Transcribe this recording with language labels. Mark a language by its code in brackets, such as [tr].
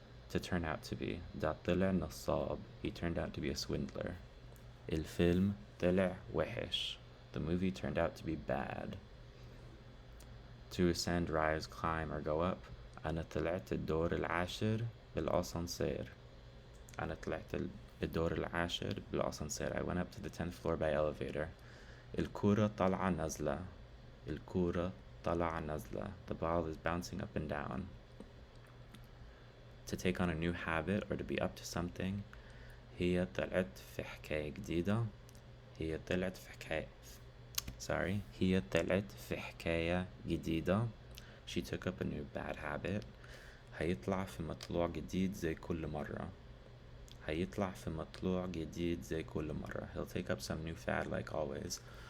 [en] To turn out to be, [ar] ده طلع نصاب, [en] he turned out to be a swindler. [ar] الفيلم طلع وحش, [en] the movie turned out to be bad. To ascend, rise, climb, or go up, [ar] أنا طلعت الدور العاشر بالأسانسير. أنا طلعت الدور العاشر بالأسانسير. [en] I went up to the 10th floor by elevator. [ar] الكورة طالعة نازلة. الكورة طالعة نازلة. [en] The ball is bouncing up and down. To take on a new habit or to be up to something. [ar] هي طلعت في حكاية جديدة. هي طلعت في حكاية جديدة. [en] She took up a new bad habit. [ar] هيطلع في مطلوع جديد زي كل مرة. هيطلع في مطلوع جديد زي كل مرة. [en] He'll take up some new fad like always.